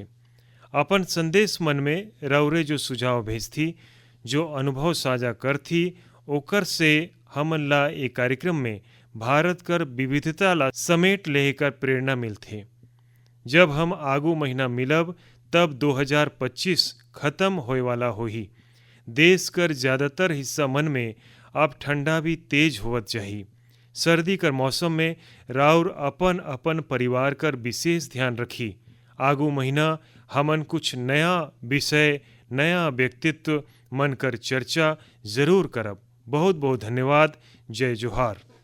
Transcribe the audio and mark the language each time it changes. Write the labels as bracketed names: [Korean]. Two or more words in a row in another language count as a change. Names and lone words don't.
[Chhattisgarhi] अपन संदेश मन में राउरे जो सुझाव भेजथी, जो अनुभव साझा करथी, ओकर से हमन ला एक कार्यक्रम में भारत कर विविधता ला समेट लेकर प्रेरणा मिलथे। जब हम आगू महीना मिलब तब 2025 खत्म होए वाला होही। देश कर ज़्यादातर हिस्सा मन में अब ठंडा भी तेज होवत जाही। सर्दी कर मौसम में राउर अपन अपन परिवार कर विशेष ध्यान रखी। आगू महीना हमन कुछ नया विषय, नया व्यक्तित्व मन कर चर्चा जरूर करब। बहुत बहुत धन्यवाद। जय जोहार।